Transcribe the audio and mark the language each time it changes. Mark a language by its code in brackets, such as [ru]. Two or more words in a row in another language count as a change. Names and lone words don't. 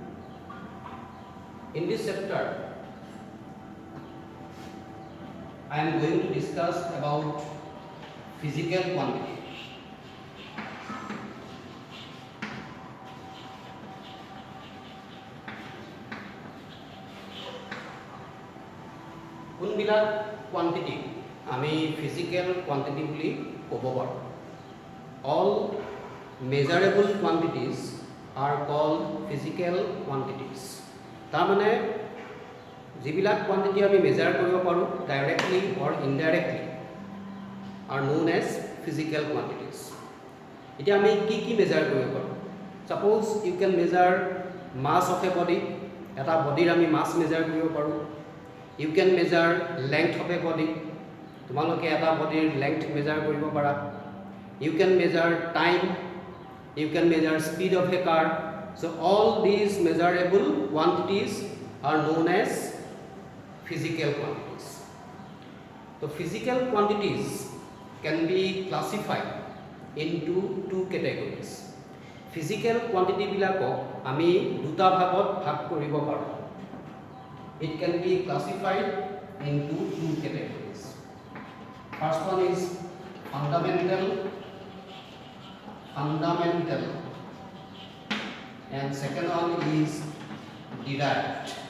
[en] In this chapter I am going to discuss about physical quantity. [as] কোনবিলাক কোয়ান্টিটি আমি [en] physical quantity [as] বুলি ক'ব পাৰোঁ। [en] All measurable quantities are called physical quantities. [as] তাৰ মানে যিবিলাক কোয়ান্টিটি আমি মেজাৰ কৰিব পাৰোঁ [en] directly or indirectly are known as physical quantities. [as] এতিয়া আমি কি মেজাৰ কৰিব পাৰোঁ? [en] Suppose you can measure mass of a body. [as] এটা বডিৰ আমি মাছ মেজাৰ কৰিব পাৰোঁ। [en] You can measure length of a body. [as] তোমালোকে এটা বডিৰ [en] length measure [as] কৰিব পাৰা। [en] You can measure time. You can measure speed of a car. So all these measurable quantities are known as physical quantities. So physical quantities can be classified into two categories. Physical quantity [as] বিলাকক আমি দুটা ভাগত ভাগ কৰিব পাৰোঁ। [en] It can be classified into two categories. First one is fundamental and second one is derived.